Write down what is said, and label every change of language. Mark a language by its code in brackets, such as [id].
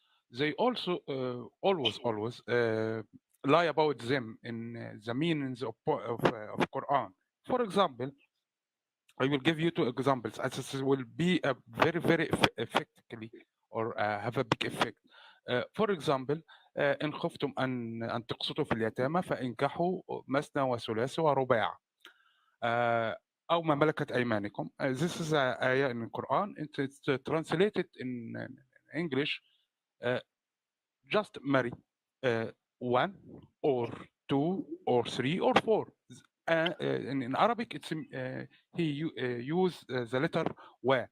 [en] They also always lie about them in the meanings of Quran. For example, I will give you 2 examples, as this will be a very effectively or have a big effect. For example, [ar] إن خفتم أن تقسطوا في اليتامى فانكحوا مثنى وثلاث ورباع أو ما ملكت أيمانكم. [en] This is an ayah in the Quran. It's translated in English. Just marry 1 or 2 or 3 or 4. In Arabic, it's he use the letter wa.